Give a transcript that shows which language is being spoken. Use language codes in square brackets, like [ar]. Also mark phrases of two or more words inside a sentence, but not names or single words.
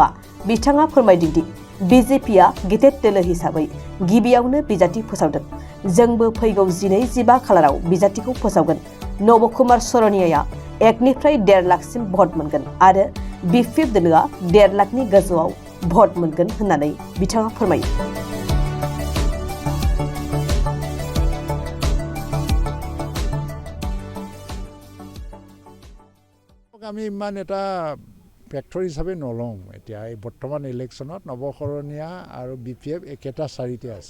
[brx] बिथाङा फोरमायदों दि बिजेपिआ गेदेर दोलो हिसाबै गिबियावनो बिजाथि फोसावदों। जोंबो फैगौ 12-15 खालाराव बिजाथिखौ फोसावगोन। नबकुमार सरनियाया 1निफ्राय 1.5 लाखसिम भट मोनगोन आरो बिपिएफ दोलोआ 1.5 लाखनि गोजौआव भट मोनगोन होननानै बिथाङा फोरमायो। [as] আমি ইমান এটা ফেক্টৰ হিচাপে নলওঁ। এতিয়া এই বৰ্তমান ইলেকশ্যনত নৱকৰণীয়া আৰু বিপিএফ একেটা চাৰিতে আছে।